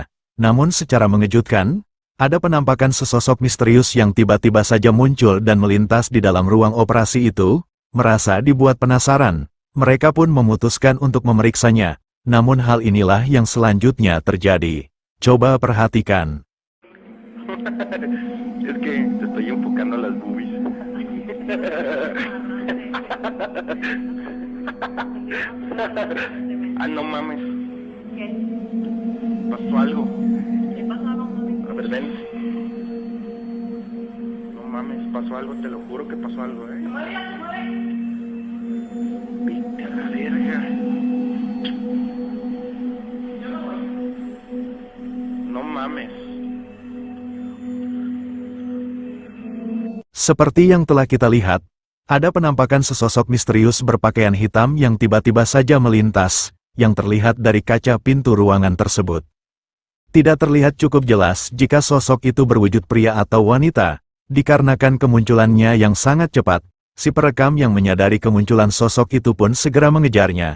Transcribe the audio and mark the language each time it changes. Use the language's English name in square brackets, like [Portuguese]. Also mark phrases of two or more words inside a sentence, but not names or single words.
[Indonesian] Namun secara mengejutkan, ada penampakan sesosok misterius yang tiba-tiba saja muncul dan melintas di dalam ruang operasi itu. Merasa dibuat penasaran, mereka pun memutuskan untuk memeriksanya. Namun hal inilah yang selanjutnya terjadi. Coba perhatikan. [Spanish] Es que te estoy enfocando a las boobies. Ah, no mames. ¿Qué? Pasó algo. ¿Qué pasó? A ver, ven. No mames, pasó algo, te lo juro que pasó algo, Se mueve, se mueve. Vete a la verga. Yo no voy. No mames. [Indonesian] Seperti yang telah kita lihat, ada penampakan sesosok misterius berpakaian hitam yang tiba-tiba saja melintas, yang terlihat dari kaca pintu ruangan tersebut. Tidak terlihat cukup jelas jika sosok itu berwujud pria atau wanita, dikarenakan kemunculannya yang sangat cepat, si perekam yang menyadari kemunculan sosok itu pun segera mengejarnya.